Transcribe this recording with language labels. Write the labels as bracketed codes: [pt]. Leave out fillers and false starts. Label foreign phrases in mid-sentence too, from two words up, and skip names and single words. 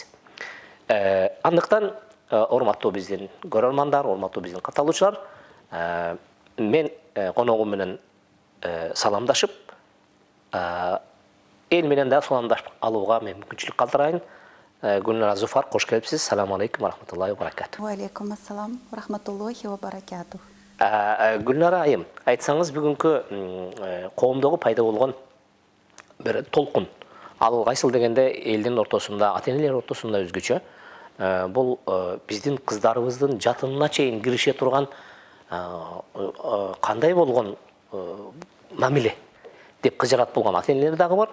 [ky] Андыктан урматтуу биздин көрөрмандар, урматтуу биздин катталуучулар, мен коногум менен саламдашып, эл менен да саламдашып алууга мен мүмкүнчүлүк калтырайын. Гүлнара Зуфар, кош келипсиз. [ar] سلام عليكم ورحمة الله وبركاته. وعليكم السلام ورحمة الله وبركاته. [ky] Гүлнара айым, айтсаңыз бүгүнкү коомдогу пайда болгон бир толкун. Ал кайсыл дегенде элдин ортосунда, ата-энелер ортосунда өзгөчө. Бул биздин кыздарыбыздын жатынына чейин кирише турган кандай болгон мамиле деп кыжырат болгон ата-энелер дагы бар.